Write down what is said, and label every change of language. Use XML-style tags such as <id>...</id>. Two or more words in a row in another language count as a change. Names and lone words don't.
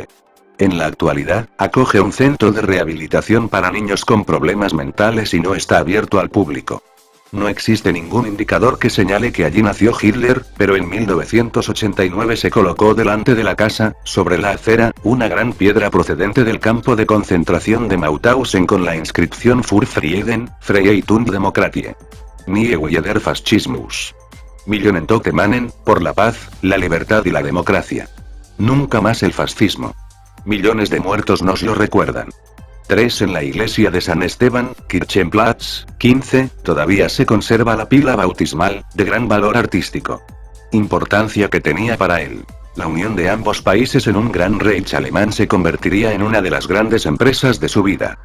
<es>En la actualidad, acoge un centro de rehabilitación para niños con problemas mentales y no está abierto al público. No existe ningún indicador que señale que allí nació Hitler, pero en 1989 se colocó delante de la casa, sobre la acera, una gran piedra procedente del campo de concentración de Mauthausen con la inscripción</es> <de>Für Frieden, Freiheit und Demokratie. Nie wieder Faschismus. Millionen Tokemanen,</de> <es>por la paz, la libertad y la democracia. Nunca más el fascismo. Millones de muertos nos lo recuerdan. 3 en la iglesia de San Esteban, Kirchenplatz, 15, todavía se conserva la pila bautismal, de gran valor artístico. Importancia que tenía para él. La unión de ambos países en un gran Reich alemán se convertiría en una de las grandes empresas de su vida.</es>